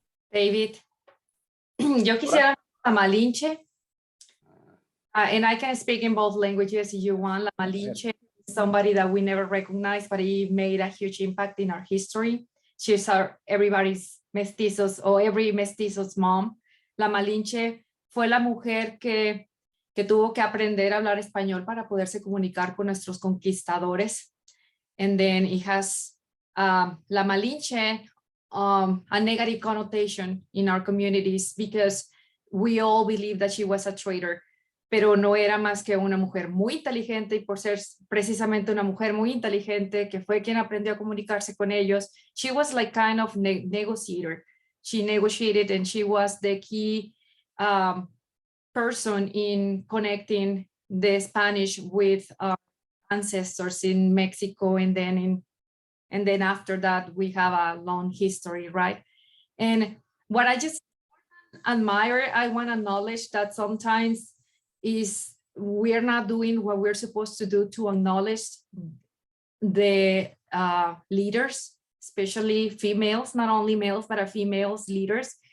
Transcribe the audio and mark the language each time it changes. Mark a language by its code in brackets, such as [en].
[en] David, [es] yo quisiera [en] la Malinche, and I can speak in both languages if you want. La Malinche is somebody that we never recognized, but he made a huge impact in our history. She's everybody's mestizos, or every mestizo's mom. [es] La Malinche fue la mujer que tuvo que aprender a hablar español para poderse comunicar con nuestros conquistadores. [en] And then it has La Malinche, a negative connotation in our communities because we all believe that she was a traitor, [es] pero no era más que una mujer muy inteligente, y por ser precisamente una mujer muy inteligente que fue quien aprendió a comunicarse con ellos, [en] she was like kind of negotiator. She negotiated, and she was the key person in connecting the Spanish with our ancestors in Mexico, and then after that we have a long history, right? And what I just admire, I want to acknowledge that sometimes is we're not doing what we're supposed to do to acknowledge the leaders, especially females, not only males, but females leaders.